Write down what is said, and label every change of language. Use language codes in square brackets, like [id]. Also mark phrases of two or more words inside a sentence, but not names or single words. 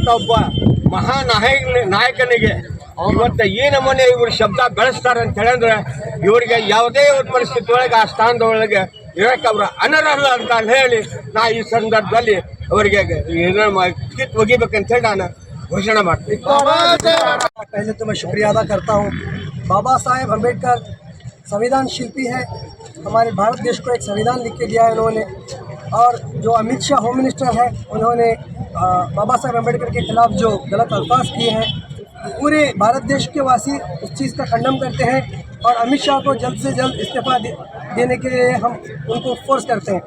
[kn] ಒಬ್ಬ ನಾಯಕನಿಗೆ ಇವತ್ತು ಈ ನಮೂನೆ ಇವರು ಶಬ್ದ ಬೆಳೆಸ್ತಾರೆ ಅಂತ ಹೇಳಿದ್ರೆ ಇವರಿಗೆ ಯಾವುದೇ ಒಂದು ಪರಿಸ್ಥಿತಿ ಒಳಗೆ ಆ ಸ್ಥಾನದೊಳಗೆ ಇರಕ್ಕೆ ಅವರು ಅನರ್ಹ ಅಂತ ಹೇಳಿ ನಾ ಈ ಸಂದರ್ಭದಲ್ಲಿ ಅವರಿಗೆ ಕಿತ್ ಒಗಿಬೇಕಂತ ಹೇಳಿ ನಾನು [hi] घोषणा मारते हैं। पहले तो मैं शुक्रिया अदा करता हूँ। बाबा साहेब अम्बेडकर संविधान शिल्पी है, हमारे भारत देश को एक संविधान लिख के दिया है उन्होंने। और जो अमित शाह [en] home minister [hi] है, उन्होंने बाबा साहेब अम्बेडकर के खिलाफ जो गलत अल्फाज किए हैं, पूरे भारत देश के वासी उस चीज़ का खंडन करते हैं और अमित शाह को जल्द से जल्द इस्तीफा देने के लिए हम उनको फोर्स करते हैं।